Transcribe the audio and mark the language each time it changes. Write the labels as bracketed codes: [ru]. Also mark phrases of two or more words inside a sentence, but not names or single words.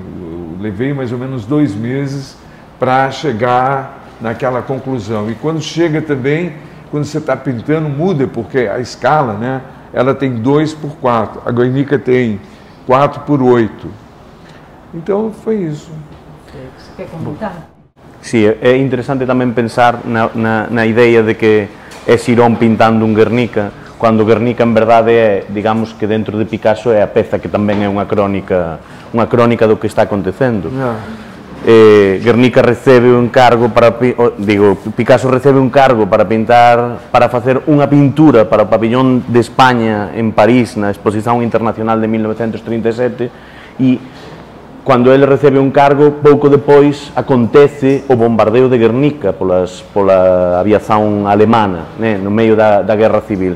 [pt] Eu levei mais ou menos 2 meses para chegar naquela conclusão. E quando chega também, quando você está pintando, muda, porque a escala, né? Ela tem 2x4, a Guernica tem 4x8. Então foi isso. Você quer comentar? [gl] Sí, é interesante tamén pensar na idea de que é Sirón pintando un Guernica, cando Guernica en verdade é, digamos que dentro de Picasso é a peza que tamén é unha crónica do que está acontecendo. Guernica recebe un encargo Picasso recebe un cargo para pintar, para facer unha pintura para o pabillón de España en París, na Exposición Internacional de 1937, e cando ele recebe un cargo, pouco depois acontece o bombardeo de Guernica pola aviación alemana, né, no medio da Guerra Civil.